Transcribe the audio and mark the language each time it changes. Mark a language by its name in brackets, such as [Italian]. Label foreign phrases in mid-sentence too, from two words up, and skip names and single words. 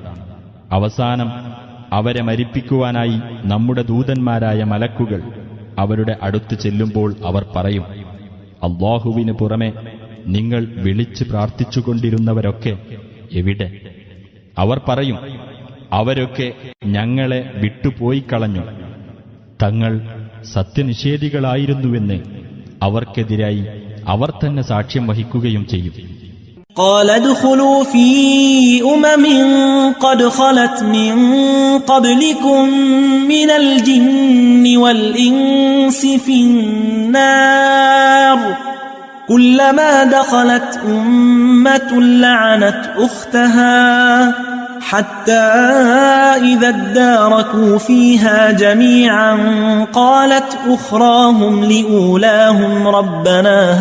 [Malayalam] അവസാനം അവരെ മരിപ്പിക്കുവാനായി നമ്മുടെ ദൂതന്മാരായ മലക്കുകൾ അവരുടെ അടുത്ത് ചെല്ലുമ്പോൾ അവർ പറയും, അല്ലാഹുവിന് പുറമെ നിങ്ങൾ വിളിച്ച് പ്രാർത്ഥിച്ചുകൊണ്ടിരുന്നവരൊക്കെ എവിടെ? അവർ പറയും, അവരൊക്കെ ഞങ്ങളെ വിട്ടുപോയി കളഞ്ഞു. തങ്ങൾ സത്യനിഷേധികളായിരുന്നുവെന്ന് അവർക്കെതിരായി അവർ തന്നെ സാക്ഷ്യം വഹിക്കുകയും ചെയ്യും. [Arabic] قال ادخلوا في أمم قد خلت من قبلكم من الجن والإنس في النار كلما دخلت أمة لعنت أختها حتى إذا اداركوا فيها جميعا قالت أخراهم لأولاهم ربنا